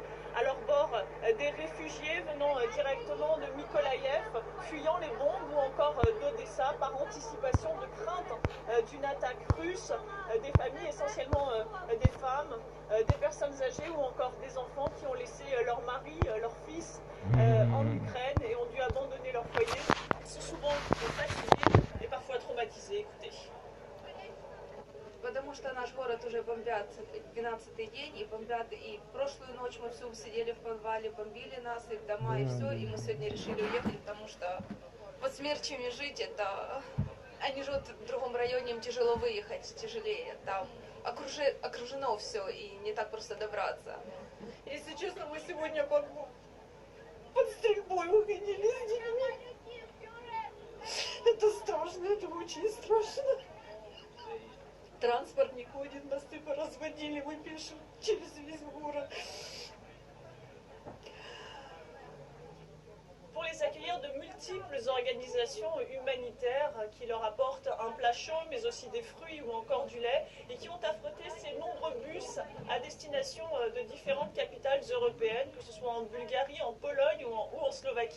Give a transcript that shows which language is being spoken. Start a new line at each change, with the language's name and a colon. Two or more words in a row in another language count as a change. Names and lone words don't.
French: À leur bord, des réfugiés venant directement de Mykolaïev, fuyant les bombes ou encore d'Odessa par anticipation de crainte d'une attaque russe, des familles, essentiellement des femmes, des personnes âgées ou encore des enfants qui ont laissé leur mari, leur fils en Ukraine et ont dû abandonner leur foyer. Ils sont souvent fatigués et parfois traumatisés. Écoutez.
Russian: Потому что наш город уже бомбят 12-й день, и бомбят, и прошлую ночь мы все сидели в подвале, бомбили нас, и дома, и все, и мы сегодня решили уехать, потому что под смерчами жить, это... Они живут в другом районе, им тяжело выехать, тяжелее, там окружено все, и не так просто добраться. Если честно, мы сегодня под стрельбой уходили с детьми. Это страшно, это очень страшно. Транспорт не ходит, нас типа разводили, мы пишем через весь город.
French: Pour les accueillir, de multiples organisations humanitaires qui leur apportent un plat chaud, mais aussi des fruits ou encore du lait, et qui ont affrété ces nombreux bus à destination de différentes capitales européennes, que ce soit en Bulgarie, en Pologne ou en Slovaquie.